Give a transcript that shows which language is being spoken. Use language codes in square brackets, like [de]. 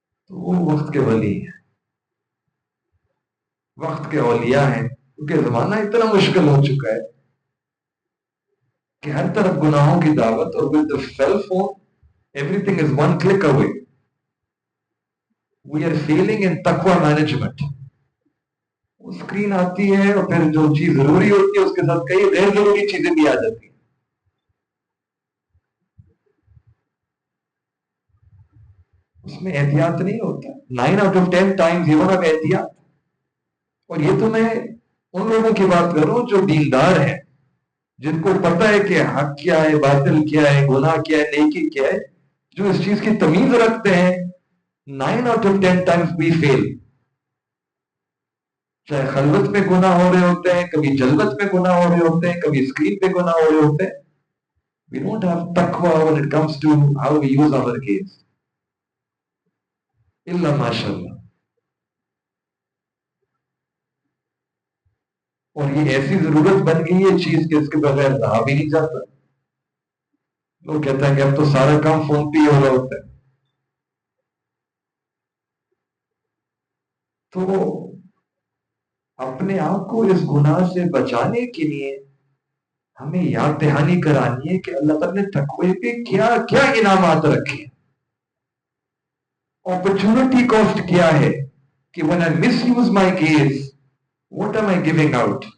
[ur] تو وہ وقت کے ولی ہیں، وقت کے اولیاء ہیں، کیونکہ زمانہ اتنا مشکل ہو چکا ہے کہ ہر طرف گناہوں کی دعوت، اور [en] With the cell phone everything is one click away. We are failing in taqwa management. [ur] وہ اسکرین آتی ہے اور پھر جو چیز ضروری ہوتی ہے اس کے ساتھ کئی غیر ضروری چیزیں بھی آ جاتی ہیں. اس میں احتیاط نہیں ہوتا. [en] 9 out of 10 times [ur] یہ ہونا احتیاط. اور یہ تو میں ان لوگوں کی بات کر رہا ہوں جو دیندار ہیں، جن کو پتہ ہے کہ حق کیا ہے، باطل کیا ہے، گناہ کیا ہے، نیکی کیا ہے، جو اس چیز کی تمیز رکھتے ہیں. [en] 9 out of 10 times we fail. [ur] چاہے خلوت میں گناہ ہو رہے ہوتے ہیں، کبھی جلوت میں گناہ ہو رہے ہوتے ہیں، کبھی اسکرین پہ گناہ ہو رہے ہوتے ہیں. [en] We don't have taqwa when it comes to how we use our gaze. [ur] اللہ ماشاء اللہ. اور یہ ایسی ضرورت بن گئی ہے چیز کہ اس کے بغیر رہا بھی نہیں جاتا. لوگ کہتے ہیں کہ اب تو سارا کام فون پہ ہی ہو رہا ہوتا ہے. تو اپنے آپ کو اس گناہ سے بچانے کے لیے ہمیں یاد دہانی کرانی ہے کہ اللہ تعالیٰ نے تقوی پہ کیا کیا انعامات رکھے. [en] opportunity cost [ur] کیا ہے کہ [en] when I misuse my gaze, what am I giving out?